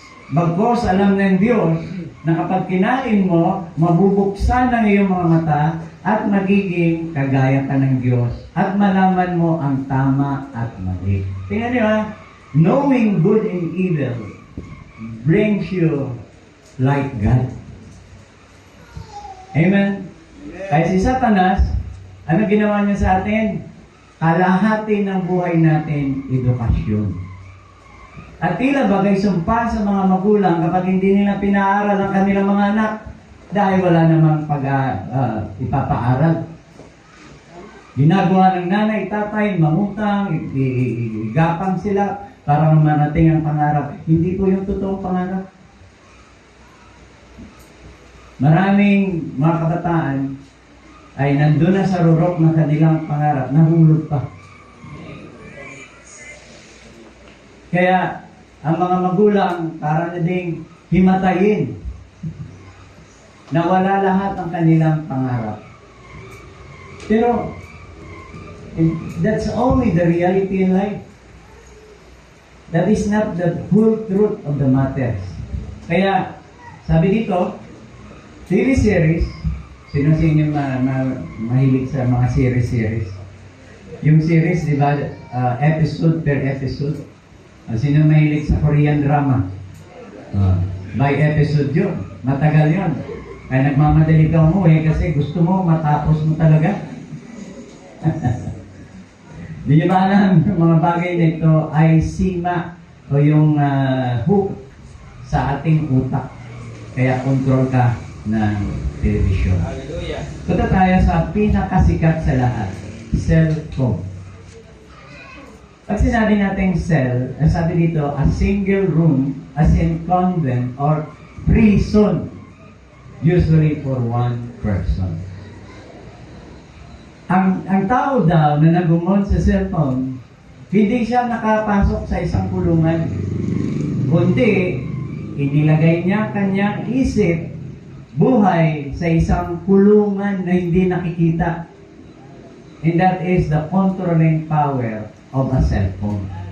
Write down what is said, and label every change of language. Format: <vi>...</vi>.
<tl>Bagkos alam ng Diyos na kapag kinain mo, mabubuksan ang iyong mga mata at magiging kagaya ka ng Diyos at malaman mo ang tama at mali. Tingnan niyo</tl> <en>knowing good and evil brings you like God.</en> <tl>Amen? Kaya si Satanas, ano ginawa niya sa atin? Kalahati ng buhay natin, edukasyon. At tila bagay sumpa sa mga magulang kapag hindi nila pinaaral ang kanilang mga anak dahil wala namang ipapaaral. Ginagawa ng nanay, tatay, mangutang, igapang sila para marating ang pangarap. Hindi po yung totoong pangarap. Maraming mga kabataan ay nandun na sa rurok ng kanilang pangarap, nahulog pa. Kaya, ang mga magulang, para na ding himatayin na wala lahat ang kanilang pangarap. Pero,</tl> <en>that's only the reality in life. That is not the full truth of the matters.</en> <tl>Kaya, sabi dito, TV series, sino mahilig sa mga series? Yung series, di ba, episode per episode. Sino mahilig sa Korean drama? By episode yun. Matagal yun. Kaya nagmamadali ka umuwi kasi gusto mo matapos mo talaga. Di niyo ba alam, mga bagay na ito ay sima o yung hook sa ating utak. Kaya control ka ng television. Hallelujah. Punta tayo sa pinakasikat sa lahat. cellphone. Pag sinabi natin cell, ang sabi dito,</tl> <en>a single room, as in convent or prison, usually for one person.</en> <tl>Ang tao daw na nagumon sa cellphone, hindi siya nakapasok sa isang kulungan. Kundi, inilagay niya kanyang isip, buhay sa isang kulungan na hindi nakikita.</tl> <en>And that is the controlling power of a cellphone.</en>